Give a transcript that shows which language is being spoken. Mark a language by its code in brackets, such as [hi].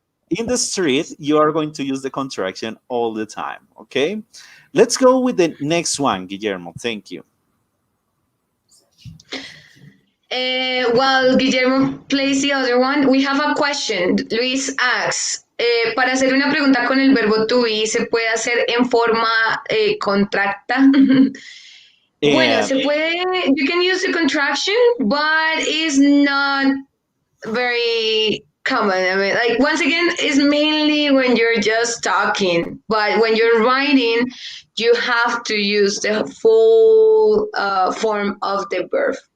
[en] in the street, you are going to use the contraction all the time, okay? Let's go with the next one, Guillermo. Thank you. While Guillermo plays the other one, we have a question. Luis asks, [es] para hacer una pregunta con el verbo to be, ¿se puede hacer en forma contracta? Bueno, se puede, [en] you can use the contraction, but it's not very common. I mean, like, once again, it's mainly when you're just talking, but when you're writing, you have to use the full form of the verb.